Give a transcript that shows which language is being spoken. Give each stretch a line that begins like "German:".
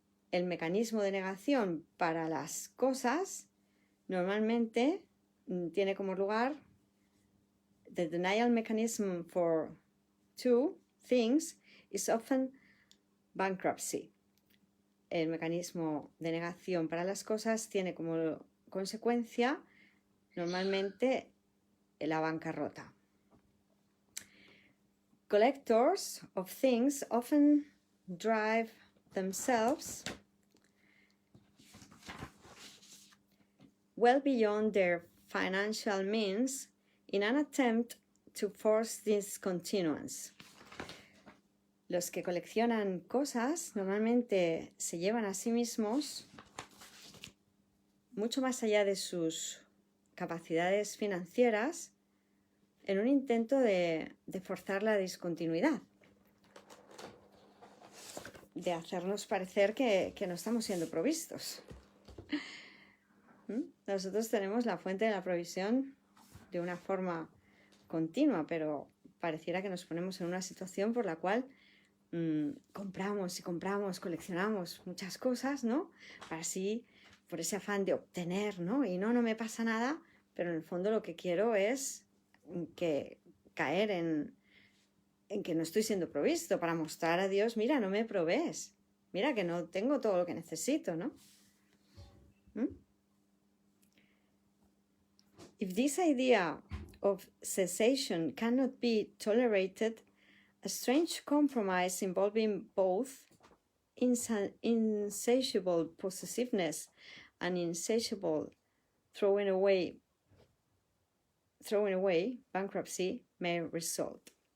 Spanish: El mecanismo de negación para las cosas normalmente tiene como lugar
English: the denial mechanism for two things is often bankruptcy.
Spanish: El mecanismo de negación para las cosas tiene como consecuencia normalmente la bancarrota.
English: Collectors of things often drive themselves well beyond their financial means in an attempt to force this continuance.
Spanish: Los que coleccionan cosas normalmente se llevan a sí mismos mucho más allá de sus capacidades financieras en un intento de forzar la discontinuidad, de hacernos parecer que no estamos siendo provistos. Nosotros tenemos la fuente de la provisión de una forma continua, pero pareciera que nos ponemos en una situación por la cual compramos y compramos, coleccionamos muchas cosas, ¿no? Para así, por ese afán de obtener, ¿no? Y no me pasa nada, pero en el fondo lo que quiero es caer en que no estoy siendo provisto, para mostrar a Dios, mira, no me provees, mira que no tengo todo lo que necesito, ¿no?
English: If this idea of cessation cannot be tolerated, a strange compromise involving both insatiable possessiveness and insatiable throwing away bankruptcy may result.